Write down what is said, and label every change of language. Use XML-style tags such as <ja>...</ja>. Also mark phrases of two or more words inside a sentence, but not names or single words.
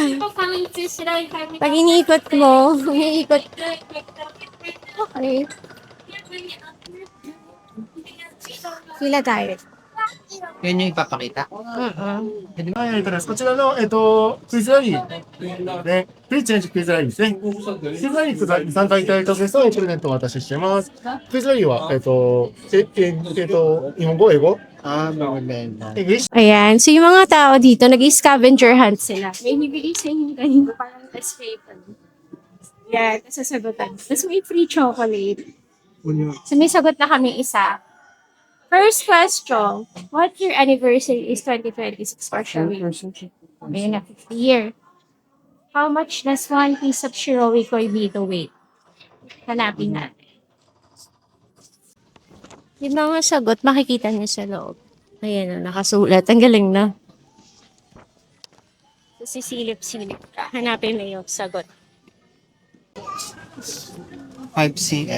<tl>Pag iniikot mo, iniikot. Okay. Pila tayo. Yun yung ipapakita.</tl> <ja>はい、こちらの、クイズラリー、ね、プリチェンジクイズラリーですね。クイズラリーに参加いただいたですと、プレゼントをお渡ししています。クイズラリーは、日本語、英語、</ja> <tl>Maganda. English. Ayan. So, yung mga tao dito, nag-</tl> <en>scavenger hunt</en> <tl>sila. May bibigay sa inyo kanina parang</tl> <en>test paper.</en> <tl>Yan, sasagutan. Tapos may</tl> <en>free chocolate.</en> <tl>So, may sagot na kami isa.</tl> <en>First question, what year anniversary is 2026 for Shiroi?</en> <tl>Ayun na,</tl> <en>50 year. How much does one piece of Shiroi Koibito weight?</en> <tl>Hanapin natin. Yung mga sagot, makikita niyo sa loob. Ayan na, nakasulat. Ang galing na. So, sisilip-silip ka. Hanapin mo yung sagot. 5 cm.</tl>